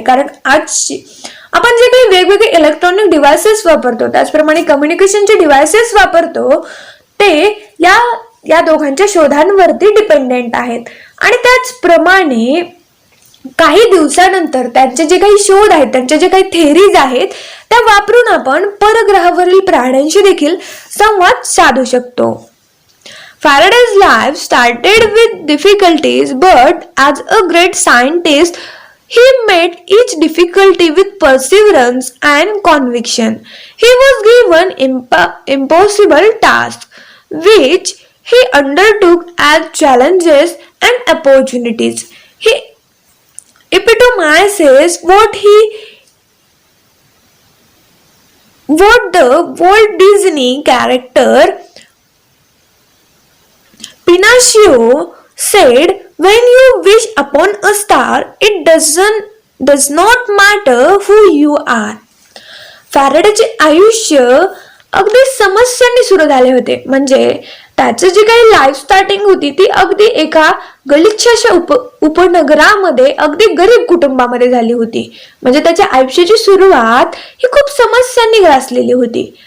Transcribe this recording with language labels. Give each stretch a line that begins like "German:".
Marathi: कारण आज आपण जे काही वेगवेगळे इलेक्ट्रॉनिक डिव्हायसेस वापरतो, त्याचप्रमाणे कम्युनिकेशनचे डिव्हायसेस वापरतो, ते या दोघांच्या शोधांवरती डिपेंडेंट आहेत. आणि त्याचप्रमाणे काही दिवसानंतर त्यांचे जे काही शोध आहेत, त्यांचे जे काही थेरीज आहेत त्या वापरून आपण परग्रहावरील प्राण्यांशी देखील संवाद साधू शकतो.
English: Faraday's life started with difficulties, but as a great scientist, he met each difficulty with perseverance and conviction. He was given impossible tasks, which he undertook as challenges and opportunities. He epitomizes what the Walt Disney character Pinocchio said, "When you wish upon a star, it does not matter who you are."
Marathi: फॅरेडेचे आयुष्य अगदी समस्यांनी सुरू झाले होते. म्हणजे त्याचं जे काही लाईफ स्टार्टिंग होती ती अगदी एका गलिच्छ उपनगरामध्ये अगदी गरीब कुटुंबामध्ये झाली होती. म्हणजे त्याच्या आयुष्याची सुरुवात ही खूप समस्यांनी ग्रासलेली होती.